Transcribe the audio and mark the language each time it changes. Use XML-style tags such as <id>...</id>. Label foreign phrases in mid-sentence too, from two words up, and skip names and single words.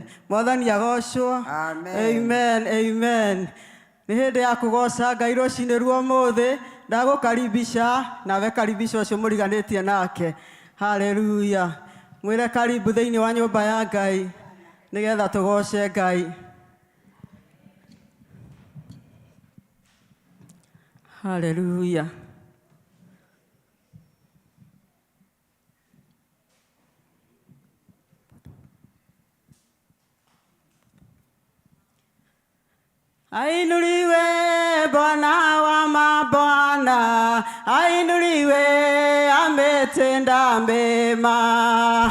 <ki>Mwathani agocwo. Amen, amen. Ni hindi ya kugoca Ngai rucini rwa umuthi ndagukaribisha nawe karibisha ucio muriganitie nake. Hallelujah. Mwire karibu thiini wa nyumba ya Ngai nigetha tugoce Ngai. Hallelujah.</ki> <sw>Ainuliwe Bwana wa mabwana, ainuliwe ametenda mema.</sw>